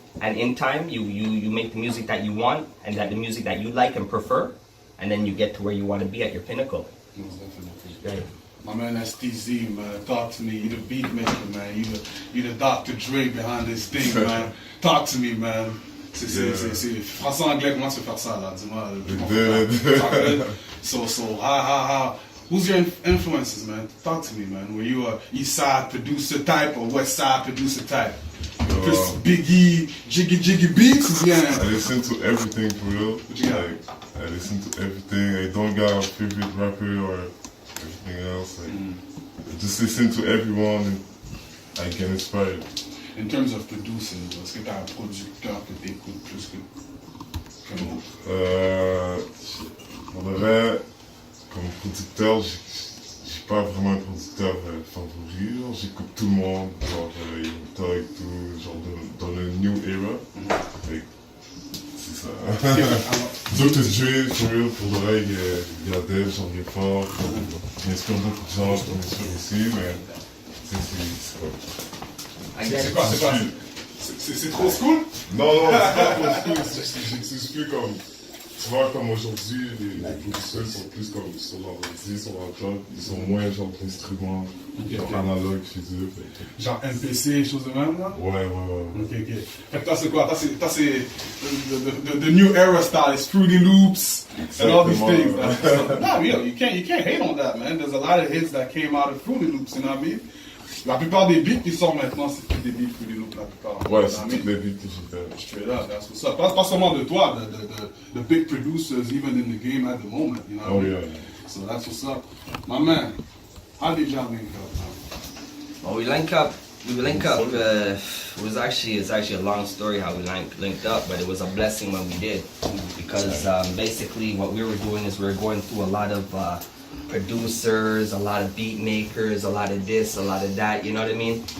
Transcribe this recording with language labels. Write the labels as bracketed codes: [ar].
[en] And in time, you make the music that you want and that the music that you like and prefer, and then you get to where you want to be at your pinnacle. Most definitely. Right. My man STZ, man, talk to me. You the beat maker, man. You the Dr. Dre behind this thing, man. Talk to me, man. [fr] C'est français anglais, comment tu fais faire ça là? Dis-moi. [en] So how who's your influences, man? Talk to me, man. Were you a East Side producer type or West Side producer type? Chris Biggie, Jiggy beats, yeah. I listen to everything for real. Like, I listen to everything. I don't got a favorite rapper or everything else. Like, I just listen to everyone and I get inspired. In terms of producing, [fr] est-ce que t'as un producteur que t'écoutes plus que l'autre? Pour de vrai, comme producteur, j'ai pas vraiment un producteur favori. J'écoute tout le monde, genre Utah et tout, genre dans le new era. C'est ça. Dr. Dre, [en] for real, [fr] pour de vrai, il y a Dev, j'en ai fort. Il inspire beaucoup de gens, je m'inspire aussi, mais c'est quoi? C'est trop school? Non, c'est pas trop school, c'est plus comme Tu vois, comme aujourd'hui, les producteurs sont plus comme sur l'ordi, sur leur job, ils sont moins genre d'instruments, genre analogue chez eux. Genre MPC, choses de même, là? Ouais. Ok. Fait que toi, c'est quoi? Toi, c'est [en] the new era style. It's Fruity Loops and all these things. Nah, you can't hate on that, man. There's a lot of hits that came out of Fruity Loops, you know what I mean? [fr] La plupart des beats qui sortent maintenant, c'est tous des beats Fruity Loops, la plupart. Ouais, c'est toutes les beats que j'ai fait. [en] Straight up, that's what's up. [fr] Pas seulement de toi, [en] the big producers, even in the game at the moment, you know what I mean? Yeah. So that's what's up. My man, how did y'all link up, man? Well, we link up. It's actually a long story how we linked up, but it was a blessing when we did, because basically what we were doing is we were going through a lot of producers, a lot of beat makers, a lot of this, a lot of that. You know what I mean?